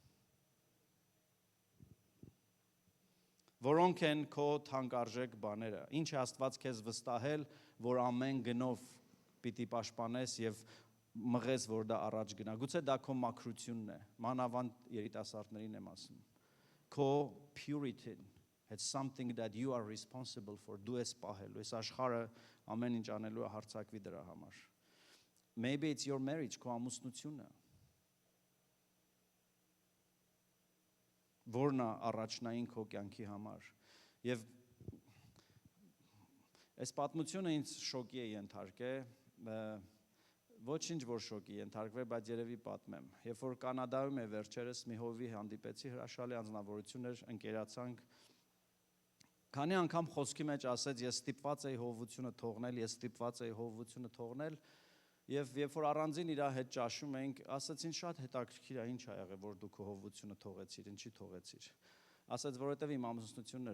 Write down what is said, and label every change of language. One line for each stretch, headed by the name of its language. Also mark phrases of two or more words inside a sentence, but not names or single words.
Armenian: Որոնք են քո թանկարժեք բաները, ինչ է Աստված քեզ վստահել, որ ամեն գնով պիտի պաշտպանես և մղես, որ դա առաջ գնա, գուցե դա քո մաքրությունն է, մանավանդ երիտասարդներին եմ ասում, քո purity-ն,
English: it's something that you are responsible for,
Armenian: դու ես պահելու, ես աշխարհը ամեն ինչ անելու է հարձակվի դրա համար,
English: maybe it's your marriage,
Armenian: քո ամուսնությունը, որն է առաջնային քո կյանքի համար, և այս պատմությունը ինձ շոկի է ենթարկել, ոչինչ որ շոկի ենթարկվել, բայց երևի պատմեմ, երբ որ Կանադայում է վերջերս մի հովի հանդիպեցի, հրաշալի անձնավորություն էր, ընկերացանք, քանի անգամ խոսքի մեջ ասեց, ես ստիպված էի հովվությունը թողնել, և երբ որ առանձին իր հետ ճաշում էինք, ասեցին շատ հետաքրքիր է, ինչ ա եղել, որ դու քո հովվությունը թողեցիր, ինչի թողեցիր, ասեց, որովհետև իմ ամուսնությունն էր